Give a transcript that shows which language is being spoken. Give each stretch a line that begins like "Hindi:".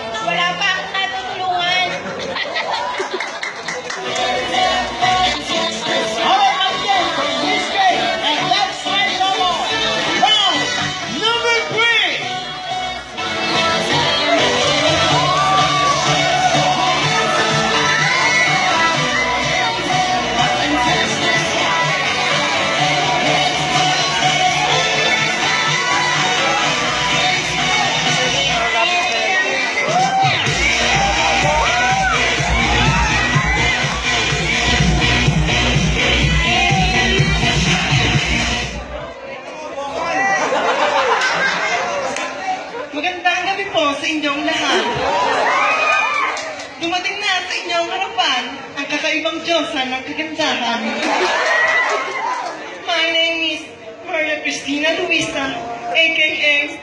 Filipino: Wala pa akong natutulungan.
English: Alright, again from this game. And let's fight no more. Round number 3.
Filipino: Magandang gabi po sa inyong lahat. Dumating na sa inyong harapan ang kakaibang Diyosa ng kagandahan.
English: My name is Maria Cristina Luisa, a.k.a.